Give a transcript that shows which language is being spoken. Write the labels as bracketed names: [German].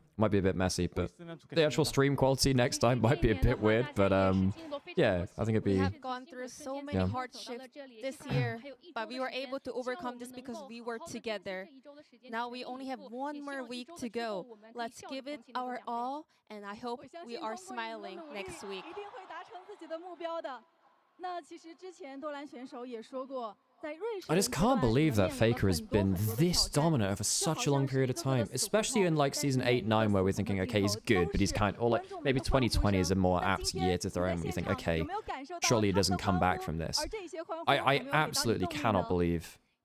[English] Might be a bit messy, but the actual stream quality next time might be a bit weird. But yeah, I think it'd be. We have gone through so many hardships this year, but we were able to overcome this because we were together. Now we only have one more week to go. Let's give it our all, and I hope we are smiling next week. [Chinese] 一定会达成自己的目标的。那其实之前多兰选手也说过。 [English] I just can't believe that Faker has been this dominant over such a long period of time, especially in like season 8, 9, where we're thinking, okay, he's good, but he's kind of, or like maybe 2020 is a more apt year to throw him, when you think, okay, surely he doesn't come back from this. I absolutely cannot believe.